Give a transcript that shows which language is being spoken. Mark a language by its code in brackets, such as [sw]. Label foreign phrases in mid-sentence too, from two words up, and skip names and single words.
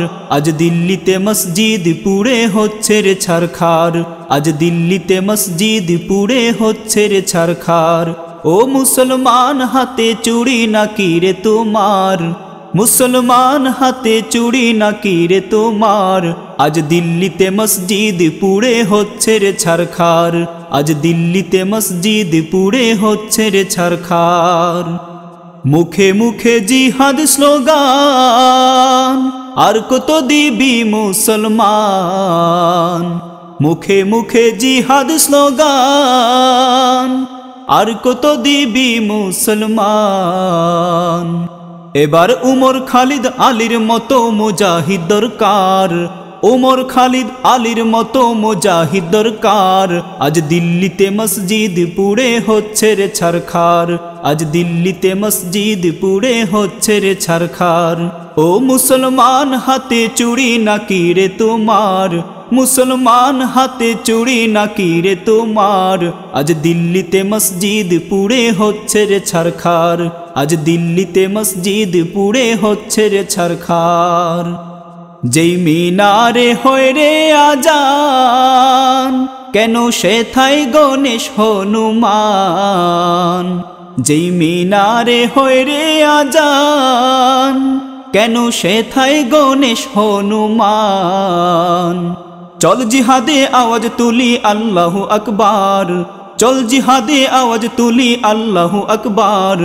[bn] আজ দিল্লিতে মসজিদ পুড়ে হচ্ছে রে ছারখার, আজ দিল্লিতে মসজিদ পুড়ে হচ্ছে রে ছারখার। ও মুসলমান হাতে চুড়ি নাকি রে তোমার, মুসলমান হাতে চুড়ি নাকি রে তোমার। আজ দিল্লিতে মসজিদ পুড়ে হচ্ছে রে ছারখার, আজ দিল্লিতে মসজিদ পুড়ে হচ্ছে রে ছারখার। মুখে মুখে জিহাদ স্লোগান আর কত দিবি মুসলমান, মুখে মুখে জিহাদ স্লোগান আর কত দিবি মুসলমান। এবার উমর খালিদ আলীর মতো মুজাহিদ দরকার, উমর খালিদ আলীর মতো মুজাহিদ দরকার। আজ দিল্লিতে মসজিদ পুড়ে হচ্ছে রে ছারখার, আজ দিল্লিতে মসজিদ পুড়ে হচ্ছে রে ছারখার। ও মুসলমান হাতে চুড়ি নাকি রে তোমার, মুসলমান হাতে চুড়ি নাকি রে তোমার। আজ দিল্লিতে মসজিদ পুড়ে হচ্ছে রে ছারখার, আজ দিল্লিতে মসজিদ পুড়ে হচ্ছে রে ছারখার। যেই মিনারে হয় রে আজান কেন সেথায় গণেশ হনুমান, যেই মিনারে হয় রে আজান কেন সেথায় গণেশ হনুমান। চল জিহাদে আওয়াজ তুলি [ar] الله أكبر, [bn] চল জিহাদে আওয়াজ তুলি [ar] الله أكبر.